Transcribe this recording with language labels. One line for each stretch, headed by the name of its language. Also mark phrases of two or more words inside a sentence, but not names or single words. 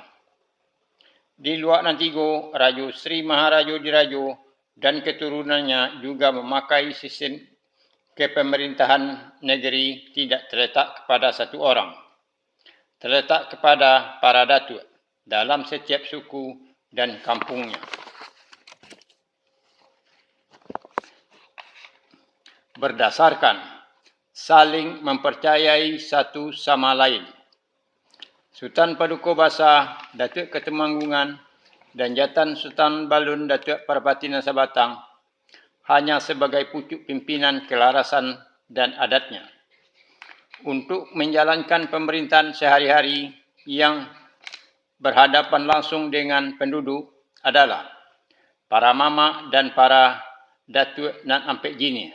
Indonesian: Di Luak Nantigo, Rajo Sri Maharajo Dirajo dan keturunannya juga memakai sistem kepemerintahan negeri tidak terletak kepada satu orang, terletak kepada para datuk dalam setiap suku dan kampungnya. Berdasarkan saling mempercayai satu sama lain, Sultan Paduka Basah, Datuk Ketemanggungan, dan Jatan Sultan Balun Datuk Parabati Nasabatang hanya sebagai pucuk pimpinan kelarasan dan adatnya untuk menjalankan pemerintahan sehari-hari yang berhadapan langsung dengan penduduk adalah para mama dan para datuk
Minangkabau: nan ampek jini.